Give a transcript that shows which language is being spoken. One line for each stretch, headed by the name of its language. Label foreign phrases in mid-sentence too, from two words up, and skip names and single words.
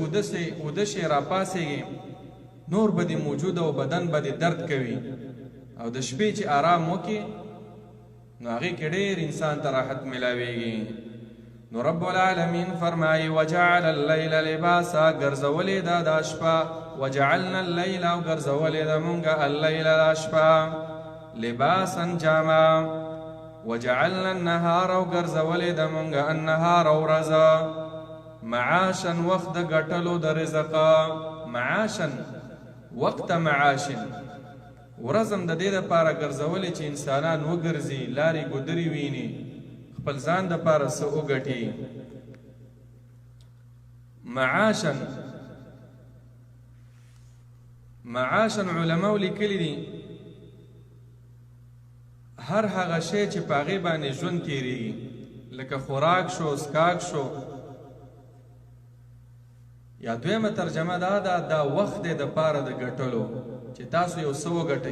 Pashto: د ورځ چې وده شي راپاڅېږي نور به دې موجود او بدن به دې درد کوي او د شپې چې آرام وکړي نو هغې کې ډېر انسان ته راحت میلاویږي. نو
Arabic: رب العالمین
Pashto: فرمایي
Arabic: وجعل اللیل لباسا،
Pashto: ګرځولې ده دا شپه،
Arabic: وجعلنا اللیل
Pashto: او ګرځولې ده مونږه اللیل دا شپه لباسا جامه،
Arabic: وجعلنا النهار
Pashto: او ګرځولې ده مونږه النهار ورځه معاشا وخت د ګټلو د رزقه، معاشا وقت معاشن، ورځم د دې دپاره ګرځولې چې انسانان وګرځي، لارې ګودرې ویني، خپل ځان دپاره څه وګټي. معاشا معاشا علماو لیکلي دي هر هغه شی چې په هغې باندې ژوند تېرېږي، لکه خوراک شو، څښاک شو، یا دویمه ترجمه دا ده دا وخت دی دپاره د ګټلو چې تاسو یو څه وګټئ.